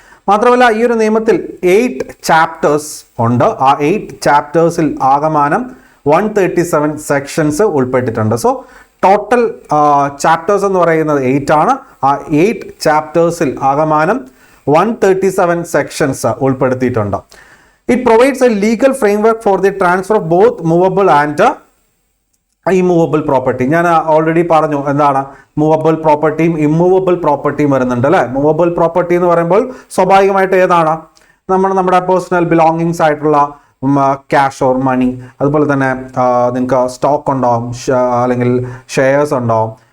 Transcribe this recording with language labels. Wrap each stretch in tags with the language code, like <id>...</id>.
<ml>മാത്രമല്ല ഈ ഒരു നിയമത്തിൽ 8 ചാപ്റ്റേഴ്സ് ഉണ്ട്. ആ 8 ചാപ്റ്റേഴ്സിൽ ആകമാനം 137 സെക്ഷൻസ് ഉൾപ്പെട്ടിട്ടുണ്ട്. സോ ടോട്ടൽ ചാപ്റ്റേഴ്സ് എന്ന് പറയുന്നത് 8 ആണ്. ആ 8 ചാപ്റ്റേഴ്സിൽ ആകമാനം 137 സെക്ഷൻസ് ഉൾപ്പെടുത്തിയിട്ടുണ്ട്.</ml> <en>It provides a legal framework for the transfer of both movable and immovable property.</en> <ml>ഞാൻ ഓൾറെഡി പറഞ്ഞു എന്താണ് മൂവബിൾ പ്രോപ്പർട്ടിയും ഇമ്മൂവബിൾ പ്രോപ്പർട്ടിയും വരുന്നുണ്ട് അല്ലേ. മൂവബിൾ പ്രോപ്പർട്ടി എന്ന് പറയുമ്പോൾ സ്വാഭാവികമായിട്ട് ഏതാണ് നമ്മുടെ പേഴ്സണൽ ബിലോങ്ങിങ്സ് ആയിട്ടുള്ള ക്യാഷ് ഓർ മണി, അതുപോലെ തന്നെ നിങ്ങൾക്ക് സ്റ്റോക്ക് ഉണ്ടാവും, അല്ലെങ്കിൽ ഷെയർസ് ഉണ്ടാവും.</ml>